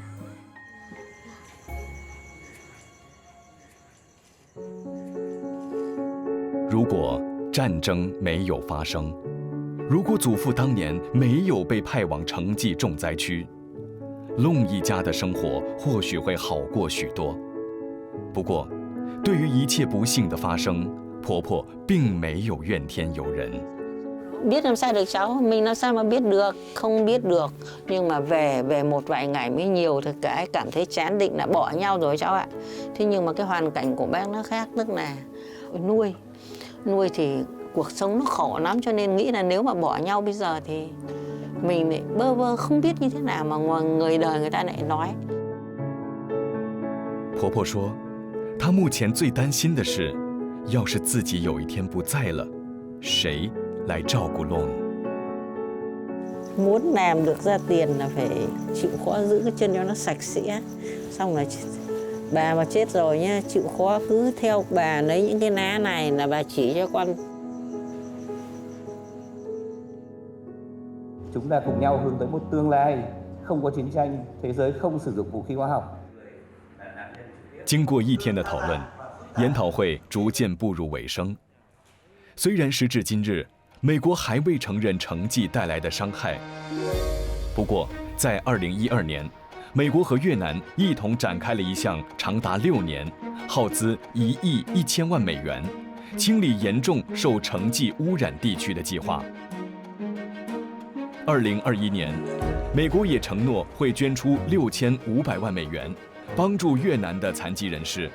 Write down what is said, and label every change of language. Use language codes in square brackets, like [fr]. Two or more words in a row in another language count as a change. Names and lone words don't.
[zh] 如果战争没有发生，如果祖父当年没有被派往城际重灾区，弄一家的生活或许会好过许多。不过，对于一切不幸的发生，婆婆并没有怨天尤人。 [vi] Biết làm sao được cháu, mình làm sao mà biết được, không biết được. Nhưng mà về một vài ngày mới nhiều thì cái cảm thấy chán, định là bỏ nhau rồi cháu ạ. Thế nhưng mà cái hoàn cảnh của bác nó khác, tức là nuôi thì cuộc sống nó khổ lắm, cho nên nghĩ là nếu mà bỏ nhau bây giờ thì mình lại bơ vơ không biết như thế nào mà người đời người ta lại nói. [zh] 婆婆说，她目前最担心的是，要是自己有一天不在了，谁 来照顾弄。 [vi] Muốn làm được ra tiền là phải chịu khó giữ cái chân cho nó sạch sẽ. Xong là bà mà chết rồi nhá, chịu khó cứ theo bà lấy những cái lá này là bà chỉ cho con. Chúng ta cùng nhau hướng tới một tương lai không có chiến tranh, thế giới không sử dụng vũ khí hóa học. [zh] 经过一天的讨论，研讨会逐渐步入尾声。虽然时至今日， 美国还未承认城际带来的伤害，不过在2012年，美国和越南一同展开了一项长达6年、耗资1亿1000万美元，清理严重受城际污染地区的计划。2021年，美国也承诺会捐出6500万美元，帮助越南的残疾人士。